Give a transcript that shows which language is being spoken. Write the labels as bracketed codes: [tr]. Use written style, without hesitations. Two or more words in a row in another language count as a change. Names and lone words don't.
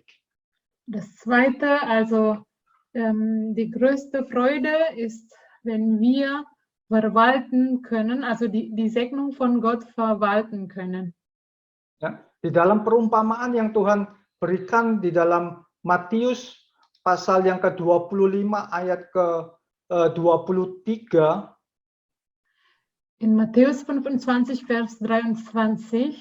[de] Das Zweite, also die größte Freude ist, wenn wir verwalten können, also die Segnung von Gott verwalten können. [id] Ya, di dalam perumpamaan yang Tuhan berikan di dalam Matius pasal yang ke-25 ayat ke-23, [de] in Matthäus 25, Vers 23,